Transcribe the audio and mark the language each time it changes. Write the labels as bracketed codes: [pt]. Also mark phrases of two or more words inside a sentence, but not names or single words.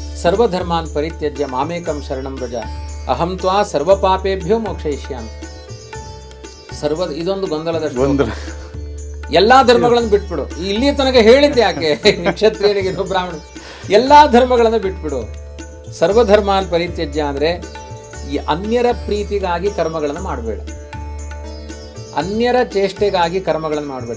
[sa] ಸರ್ವಧರ್ಮಾನ್ ಪರಿತ್ಯಜ್ಯ ಮಾಮೇಕಂ ಶರಣಂ ವ್ರಜ ಅಹಂ ತ್ವಾ ಸರ್ವ ಪಾಪೇಭ್ಯೋ ಮೋಕ್ಷಯಿಷ್ಯಾಮಿ. [kn] ಇದೊಂದು ಗೊಂದಲದ ಎಲ್ಲಾ ಧರ್ಮಗಳನ್ನು ಬಿಟ್ಬಿಡು. ಇಲ್ಲಿ ತನಕ ಹೇಳಿದ್ದೆ ಯಾಕೆ ಕ್ಷತ್ರಿಯರಿಗೆ ಇದು ಬ್ರಾಹ್ಮಣ, ಎಲ್ಲಾ ಧರ್ಮಗಳನ್ನು ಬಿಟ್ಬಿಡು. [sa] ಸರ್ವಧರ್ಮಾನ್ ಪರಿತ್ಯಜ್ಯ [kn] ಅಂದ್ರೆ ಈ ಅನ್ಯರ ಪ್ರೀತಿಗಾಗಿ ಕರ್ಮಗಳನ್ನು ಮಾಡಬೇಡ, ಅನ್ಯರ ಚೇಷ್ಟೆಗಾಗಿ ಕರ್ಮಗಳನ್ನು ಮಾಡಬೇಡ.